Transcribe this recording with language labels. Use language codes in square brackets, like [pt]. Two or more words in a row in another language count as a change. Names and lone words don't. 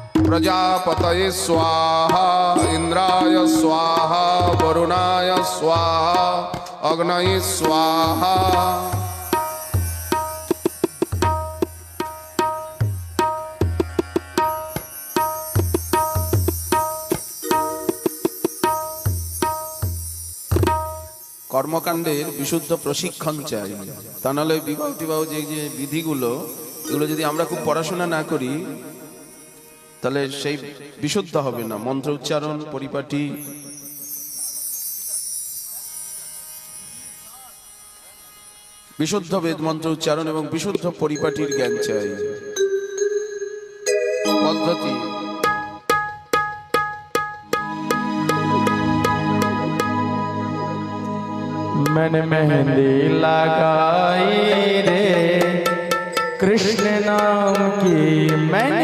[sa] प्रजापतये स्वाहा इंद्राय स्वाहा वरुणाय स्वाहा अग्नये स्वाहा। [bn] কর্মকাণ্ডের বিশুদ্ধ প্রশিক্ষণ চাই, তা নাহলে বিবাহ টিবাহ যে যে বিধিগুলো এগুলো যদি আমরা খুব পড়াশোনা না করি তাহলে সেই বিশুদ্ধ হবে না। মন্ত্র উচ্চারণ, পরিপাটি, বিশুদ্ধ বেদ মন্ত্র উচ্চারণ এবং বিশুদ্ধ পরিপাটির জ্ঞান চাই। পদ্ধতি [hi] मैंने मेहंदी लगाई रे कृष्ण नाम की, मैंने